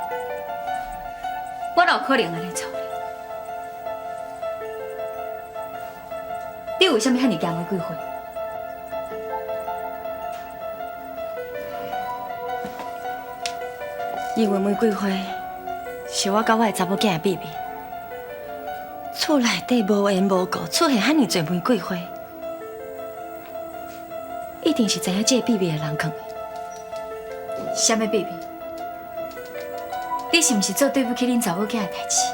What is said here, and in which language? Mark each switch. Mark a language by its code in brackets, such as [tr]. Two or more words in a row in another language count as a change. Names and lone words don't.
[nan] 我哪有可能安尼做呢？你为什么遐尼惊玫瑰花？因为玫瑰花是我甲我的查某囝的秘密，厝内底无缘无故出现遐尼侪玫瑰花，一定是知影这个秘密的人放的。什么秘密？你是毋是做对不起恁查某囝的代志？